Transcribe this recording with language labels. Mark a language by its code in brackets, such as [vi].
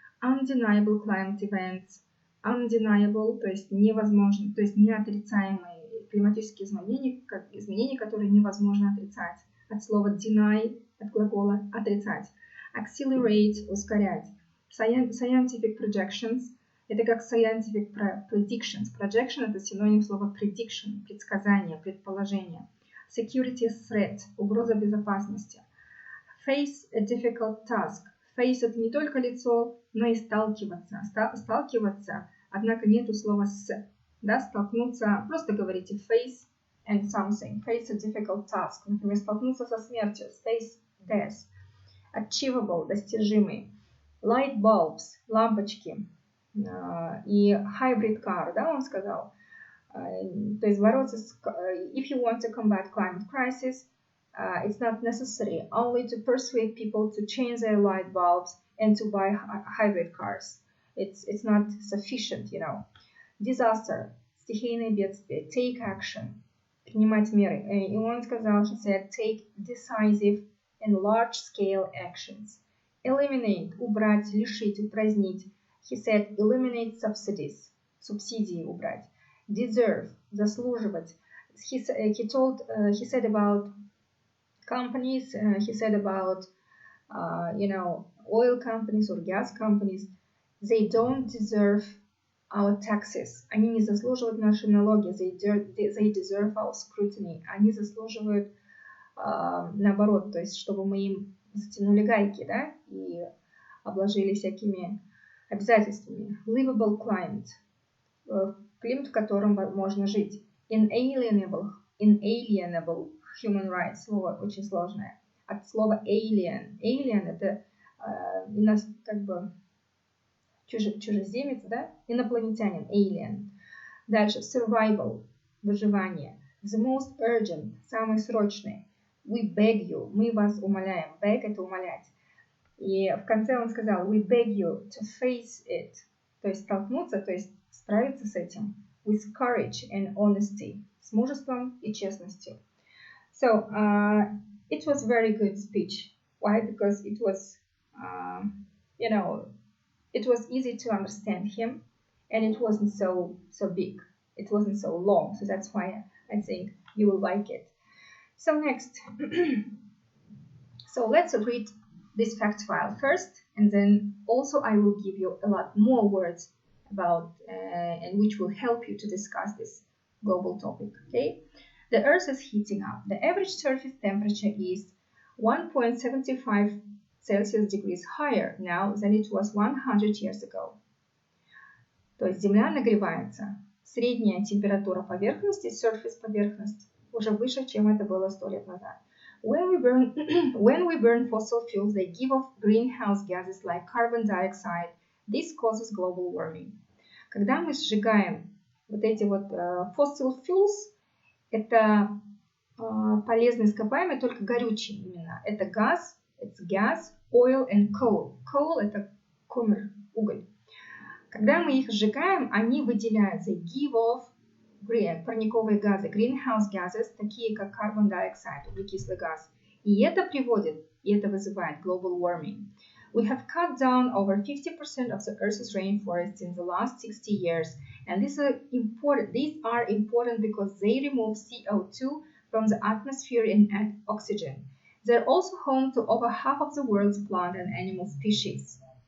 [en] Undeniable climate events, undeniable, [ru] то есть невозможно, то есть неотрицаемые климатические изменения, которые невозможно отрицать. От слова deny, от глагола отрицать. [en] Accelerate, [ru] ускорять. [en] Scientific projections, [ru] это как [en] scientific predictions. [ru] Projection это синоним слова prediction, предсказание, предположение. [en] Security threat, [ru] угроза безопасности. [en] Face a difficult task. [ru] Face это не только лицо, но и сталкиваться. Сталкиваться, однако нету слова с. Да, столкнуться, просто говорите [en] face and something. Face a difficult task. [ru] Например, столкнуться со смертью. [en] Face death. Achievable, [ru] достижимый. [en] Light bulbs, [ru] лампочки. И hybrid car, да, он сказал. То есть бороться с... [en] If you want to combat climate crisis, it's not necessary only to persuade people to change their light bulbs and to buy hybrid cars. It's not sufficient, you know. Disaster, [ru] стихийное бедствие, [en] take action, [ru] принимать меры. И он сказал, [en] he said, take decisive and large-scale actions. Eliminate, [ru] убрать, лишить, упразднить. [en] He said, eliminate subsidies, [ru] субсидии убрать. [en] Deserve, заслуживать. He said about companies, he said about, oil companies or gas companies, they don't deserve our taxes. [ru] Они не заслуживают наши налоги. [en] They deserve our scrutiny. [ru] Они заслуживают наоборот, то есть чтобы мы им затянули гайки, да, и обложили всякими обязательствами. [en] Livable climate. [ru] Климат, в котором можно жить. [en] Inalienable human rights. [ru] Слово очень сложное. От слова alien. Alien это как бы чужеземец, да? Инопланетянин. [en] Alien. [ru] Дальше. [en] Survival. [ru] Выживание. [en] The most urgent. [ru] Самый срочный. [en] We beg you. [ru] Мы вас умоляем. Beg это умолять. И в конце он сказал, [en] we beg you to face it. [ru] То есть столкнуться, то есть справиться с этим. [en] With courage and honesty. [ru] С мужеством и честностью. [en] So, it was very good speech. Why? Because it was, it was easy to understand him, and it wasn't so big. It wasn't so long. So that's why I think you will like it. So next, so let's read this fact file first, and then also I will give you a lot more words about and which will help you to discuss this global topic. Okay, the Earth is heating up. The average surface temperature is 1.75 Celsius degrees higher now than it was 100 years ago. [ru] То есть Земля нагревается. Средняя температура поверхности, surface поверхность, уже выше, чем это было 100 лет назад. [en] When we burn fossil fuels, they give off greenhouse gases like carbon dioxide. This causes global warming. [ru] Когда мы сжигаем вот эти вот fossil fuels, это полезные ископаемые, только горючие именно. Это газ, это [en] it's gas, oil and coal. [ru] Coal – это комер, уголь. Когда мы их сжигаем, они выделяются, [en] give off [ru] парниковые газы, [en] greenhouse gases, [ru] такие как [en] carbon dioxide, [ru] углекислый газ. И это вызывает [en] global warming. We have cut down over 50% of the Earth's rainforests in the last 60 years, and these are important because they remove CO2 from the atmosphere and add oxygen. They're also home to over half of the world's plant and animal species.